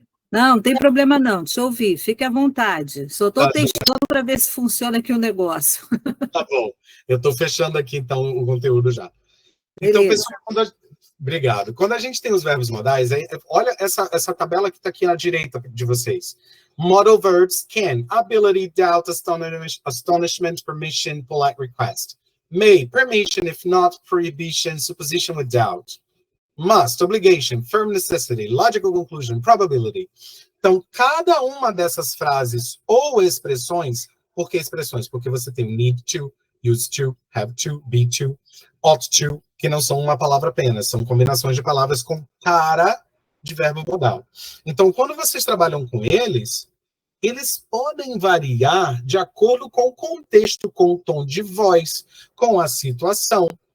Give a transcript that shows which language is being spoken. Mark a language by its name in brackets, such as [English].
[Portuguese] Não, não tem problema não, deixa eu ouvir, fique à vontade. Só estou Tá, testando para ver se funciona aqui o negócio. tá bom. Eu estou fechando aqui, então, o conteúdo já. Então, Beleza. pessoal, obrigado. Quando a gente tem os verbos modais, olha essa tabela que está aqui à direita de vocês. [English] Modal verbs can, ability, doubt, astonishment, permission, polite request. May, permission, if not, prohibition, supposition with doubt. Must, obligation, firm necessity, logical conclusion, probability. [Portuguese] Então, cada uma dessas frases ou expressões, por que expressões? Porque você tem [English] need to, used to, have to, be to, ought to, [Portuguese] que não são uma palavra apenas, são combinações de palavras com cara de verbo modal. Então, quando vocês trabalham com eles podem variar de acordo com o contexto, com o tom de voz, com a situação.